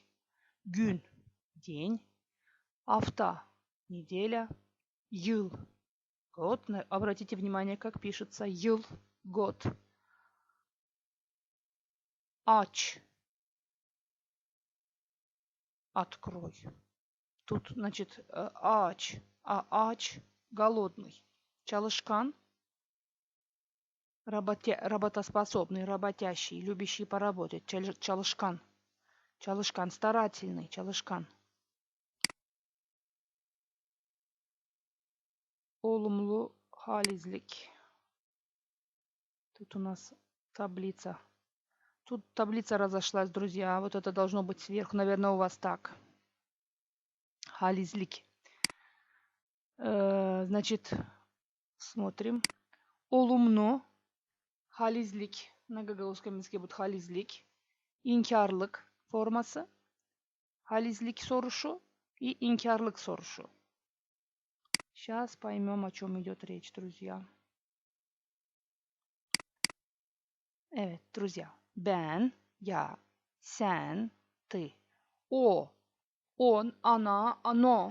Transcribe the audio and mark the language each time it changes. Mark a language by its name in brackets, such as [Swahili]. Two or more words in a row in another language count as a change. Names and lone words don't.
[Russian] Гюн, день. Афта, неделя. Йыл, год. Обратите внимание, как пишется йыл, год. Ач, открой. Тут, значит, ач, ач, голодный. Чалышкан, работоспособный, работящий, любящий поработать. Чалышкан. Чалышкан, старательный, чалышкан. [Gagauz] Olumlu halizlik. [Russian] Тут у нас таблица. Тут таблица разошлась, друзья. Вот это должно быть сверху. Наверное, у вас так. Halizlik. Значит, смотрим. [Gagauz] Olumlu. Halizlik. [Russian] На гагаузском языке будет halizlik. [Gagauz] İnkarlık forması. Halizlik soruşu и инкярлык soruşu. [Russian] Сейчас поймем, о чем идет речь, друзья. Evet, друзья. Ben, я, sen, ты. О, он, она, оно.